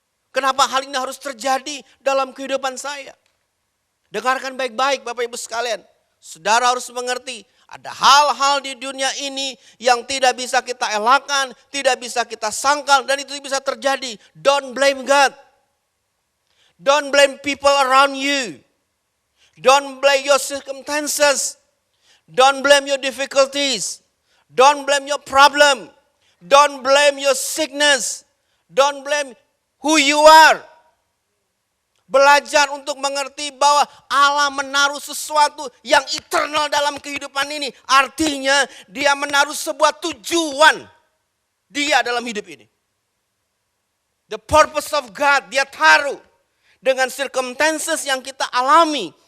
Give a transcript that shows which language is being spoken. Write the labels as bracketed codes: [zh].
[id] Kenapa hal ini harus terjadi dalam kehidupan saya? Dengarkan baik-baik Bapak Ibu sekalian. Saudara harus mengerti ada hal-hal di dunia ini yang tidak bisa kita elakkan, tidak bisa kita sangkal dan itu bisa terjadi. [en] Don't blame God. Don't blame people around you. Don't blame your circumstances. Don't blame your difficulties. Don't blame your problem. Don't blame your sickness. Don't blame who you are. [id] Belajar untuk mengerti bahwa Allah menaruh sesuatu yang eternal dalam kehidupan ini. Artinya dia menaruh sebuah tujuan dia dalam hidup ini. [en] The purpose of God [id] dia taruh dengan circumstances yang kita alami.